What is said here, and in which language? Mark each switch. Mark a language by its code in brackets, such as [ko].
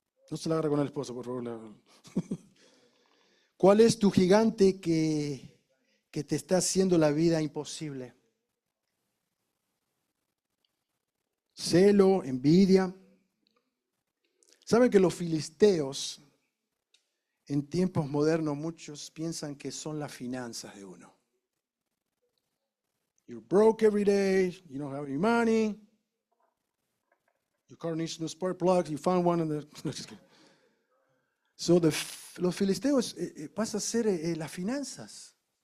[es] No se la agarra con el esposo, por favor. ¿Cuál es tu gigante que te está haciendo la vida imposible? Celo, envidia. ¿Saben que los filisteos, en tiempos modernos, muchos piensan que son las finanzas de uno? [en] You're broke every day, you don't have any money, your car needs new spark plugs, you found one in the... No, just kidding. [es] So los filisteos pasa a ser las finanzas.